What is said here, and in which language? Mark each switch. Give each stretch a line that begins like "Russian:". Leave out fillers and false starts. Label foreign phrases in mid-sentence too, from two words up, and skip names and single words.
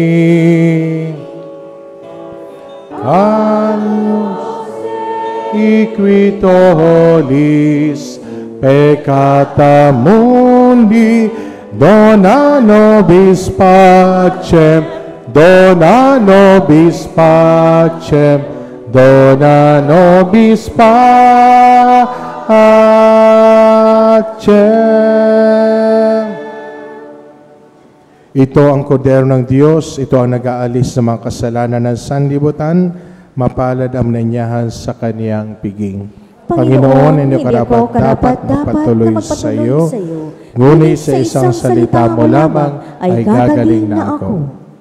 Latin: Agnus equitolis peccata mundi, dona nobis pacem, dona nobis pacem, dona nobis pacem.
Filipino: Ito ang kordero ng Diyos, ito ang nag-aalis ng mga kasalanan ng sanlibutan, mapalad ang nanyahan sa kaniyang piging. Panginoon, hindi ko dapat magpatuloy sa iyo, ngunit sa isang salita mo lamang ay gagaling na ako.